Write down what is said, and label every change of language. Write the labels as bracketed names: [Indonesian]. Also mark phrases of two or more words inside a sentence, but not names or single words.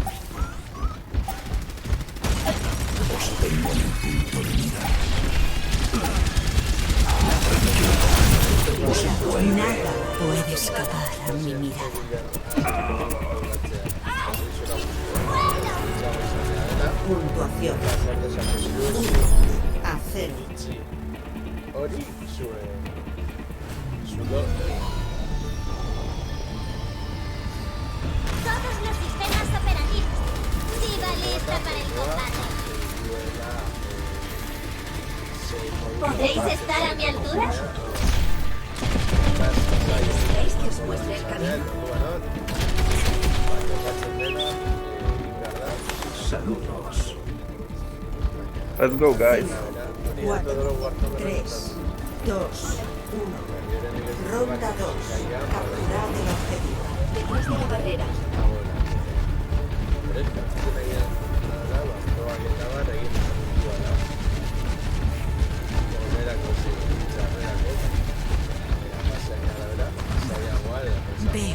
[Spanish] Nada puede escapar a mi mirada. Puntuación 1 a 0. [Basque] Hori zulo [Spanish] Todos los sistemas operativos. Diva lista para el combate. ¿Podéis estar a mi altura? ¿Necesitáis que os muestre el camino? Saludos. [English] Let's go, guys. [Spanish] 4, 3, 2, 1. Ronda 2. Capturar el objetivo. Detrás de la barrera. Veo.